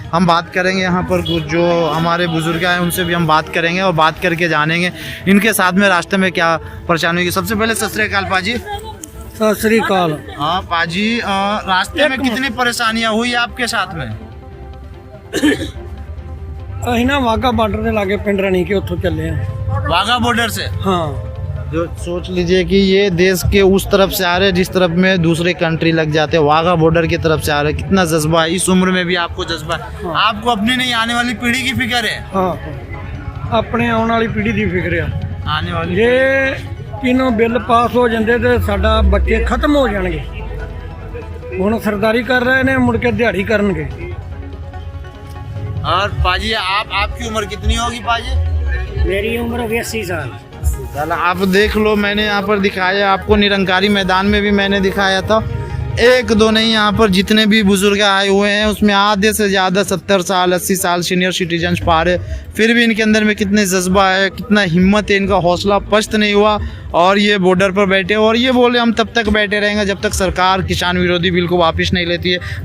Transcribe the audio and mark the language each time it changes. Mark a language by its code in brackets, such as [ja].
[hi] हम बात करेंगे यहाँ पर कुछ जो हमारे बुजुर्ग हैं उनसे भी हम बात करेंगे और बात करके जानेंगे इनके साथ में रास्ते में क्या परेशानी हुई। सबसे पहले सत श्री अकाल पाजी। सत श्री अकाल। हाँ पाजी, रास्ते में कितनी परेशानियाँ हुई आपके साथ में? [pa] ਅਸੀਂ ਨਾ ਵਾਗਾ ਬਾਰਡਰ ਦੇ ਲਾਗੇ ਪਿੰਡ ਰਾਣੀ ਕੇ ਉੱਥੋਂ ਚੱਲੇ ਆ। [hi] वाघा बॉर्डर से? हाँ। जो सोच लीजिए कि ये देश के उस तरफ से आ रहे हैं जिस तरफ में दूसरे कंट्री लग जाते हैं, वाघा बॉर्डर की तरफ से आ रहे हैं। कितना जज्बा है, इस उम्र में भी आपको जज्बा है। हाँ। आपको अपनी नहीं आने वाली पीढ़ी की फिक्र है? हाँ, अपने आने वाली पीढ़ी की फिक्र है। आने वाली ਜੇ तीनों बिल पास हो जाते तो साडा बच्चे खत्म हो जाएंगे। [pa] ਹੁਣ ਸਰਦਾਰੀ ਕਰ ਰਹੇ ਨੇ, ਮੁੜ ਕੇ ਦਿਹਾੜੀ ਕਰਨਗੇ। [hi] और पाजी आपकी उम्र कितनी होगी पाजी? मेरी उम्र 80 साल। चलो आप देख लो, मैंने यहाँ पर दिखाया आपको, निरंकारी मैदान में भी मैंने दिखाया था। एक दो नहीं, यहाँ पर जितने भी बुजुर्ग आए हुए हैं उसमें आधे से ज़्यादा 70 साल 80 साल सीनियर सिटीजन पा रहे, फिर भी इनके अंदर में कितने जज्बा है, कितना हिम्मत है, इनका हौसला पस्त नहीं हुआ और ये बॉर्डर पर बैठे और ये बोले हम तब तक बैठे रहेंगे जब तक सरकार किसान विरोधी बिल को वापस नहीं लेती है।